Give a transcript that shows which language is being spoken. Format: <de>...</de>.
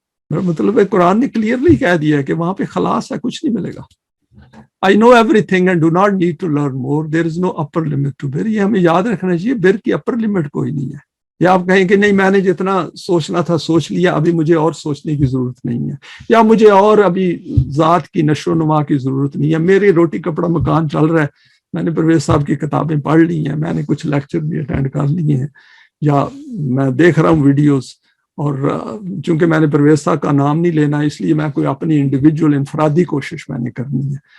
<ur>میرا مطلب ہے قرآن نے کلیئرلی کہہ دیا ہے کہ وہاں پہ خلاص ہے, کچھ نہیں ملے گا.</ur> <en>I know everything and do not need to learn more. There is no upper limit to bear.</en> <ur>یہ ہمیں یاد رکھنا چاہیے, بر کی اپر لمٹ کوئی نہیں ہے. یا آپ کہیں کہ نہیں میں نے جتنا سوچنا تھا سوچ لیا, ابھی مجھے اور سوچنے کی ضرورت نہیں ہے, یا مجھے اور ابھی ذات کی نشو و نما کی ضرورت نہیں ہے, میری روٹی کپڑا مکان چل رہا ہے, میں نے پرویز صاحب کی کتابیں پڑھ لی ہیں, میں نے کچھ لیکچر بھی اٹینڈ کر لیے ہیں, یا میں دیکھ رہا ہوں ویڈیوز, اور چونکہ میں نے پرویز صاحب کا نام نہیں لینا اس لیے میں کوئی اپنی انڈیویجول انفرادی کوشش میں نے کرنی ہے.</ur>